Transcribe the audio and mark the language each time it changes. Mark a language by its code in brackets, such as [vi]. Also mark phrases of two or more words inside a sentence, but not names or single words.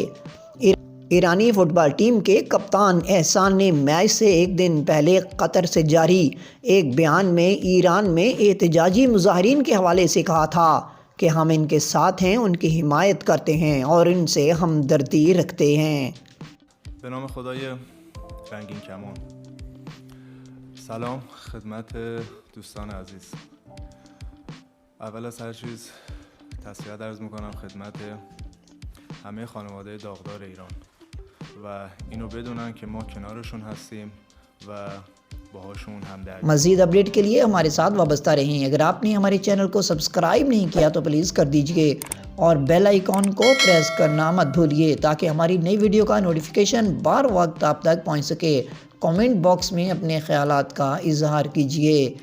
[ur] ایرانی فٹ بال ٹیم کے کپتان احسان نے میچ سے ایک دن پہلے قطر سے جاری ایک بیان میں ایران میں احتجاجی مظاہرین کے حوالے سے کہا تھا کہ ہم ان کے ساتھ ہیں، ان کی حمایت کرتے ہیں اور ان سے ہمدردی رکھتے ہیں۔ [fa] به نام خدای رنگین کمان. سلام خدمت دوستان عزیز. اول از هر چیز تسلیت عرض میکنم خدمت همه خانواده داغدار ایران و اینو بدونن که ما کنارشون هستیم و باهاشون همدردی. [ur] مزید اپڈیٹ کے لیے ہمارے ساتھ وابستہ رہیں۔ اگر آپ نے ہمارے چینل کو سبسکرائب نہیں کیا تو پلیز کر دیجئے اور بیل آئیکن کو پریس کرنا مت بھولیے تاکہ ہماری نئی ویڈیو کا نوٹیفیکیشن بر وقت آپ تک پہنچ سکے۔ کامنٹ باکس میں اپنے خیالات کا اظہار کیجئے۔